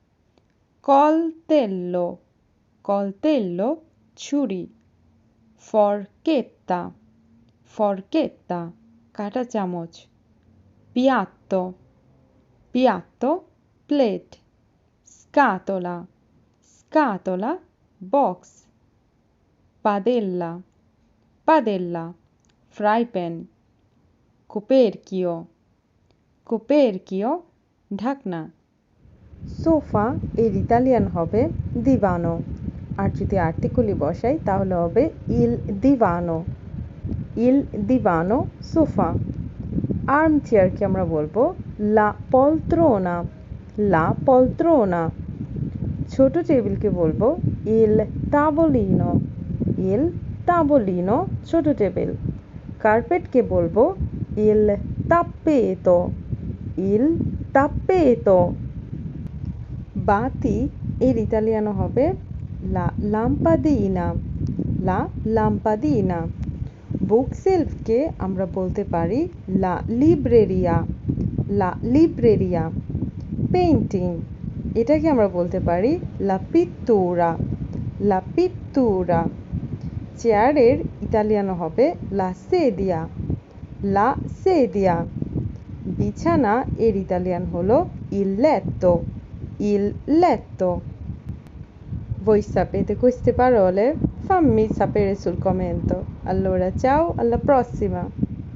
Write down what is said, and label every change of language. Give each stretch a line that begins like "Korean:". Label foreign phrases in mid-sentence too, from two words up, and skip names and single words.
Bangla: coltello ছুরি forchetta কাঁটা চামচ piatto প্লেট scatola বক্স padella ফ্রাই প্যান coperchio ঢাকনা সোফা এর ইতালিয়ান হবে দিভানো আর যদি আর্টিকলি বসাই তাহলে হবে
Italian: il divano
Bangla: সোফা আর্ম চেয়ারকে আমরা বলবো
Italian: la poltrona
Bangla: ছোট টেবিলকে বলবো
Italian: il tavolino
Bangla: ছোট টেবিল কার্পেটকে বলবো
Italian: il tappeto
Bangla: বাতি এর ইতালিয়ানো হবে
Italian: la lampadina
Bangla: বুক সেলফকে আমরা বলতে পারি
Italian: la libreria
Bangla: পেইন্টিং এটাকে আমরা বলতে পারি la pittura চেয়ারের ইতালিয়ানো হবে
Italian: la sedia
Bangla: বিছানা এর ইতালিয়ান হলো
Italian: il letto Voi sapete queste parole? Fammi sapere sul commento. Allora, ciao, alla prossima!